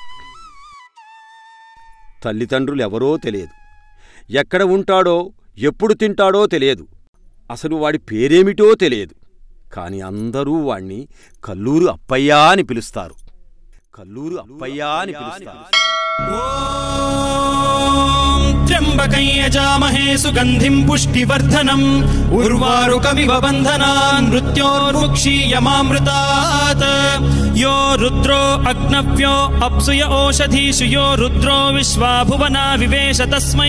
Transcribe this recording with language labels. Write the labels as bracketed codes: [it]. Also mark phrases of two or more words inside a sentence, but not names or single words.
[te] తల్లిదండ్రులు ఎవరో తెలియదు, ఎక్కడ ఉంటాడో ఎప్పుడు తింటాడో తెలియదు, అసలు వాడి పేరేమిటో తెలియదు. కాని అందరూ వాణ్ణి కల్లూరు అప్పయ్య అని పిలుస్తారు. కల్లూరు అప్పయ్య అని పిలుస్తారు. [sa] त्र्यम्बकं यजामहे सुगन्धिं पुष्टिवर्धनम् उर्वारुकमिव बन्धनान् मृत्योर्मुक्षीयमामृतात् यो रुद्रो अग्नव्यो अप्सुय ओषधीषु यो रुद्रो विश्वा भुवना विवेश तस्मै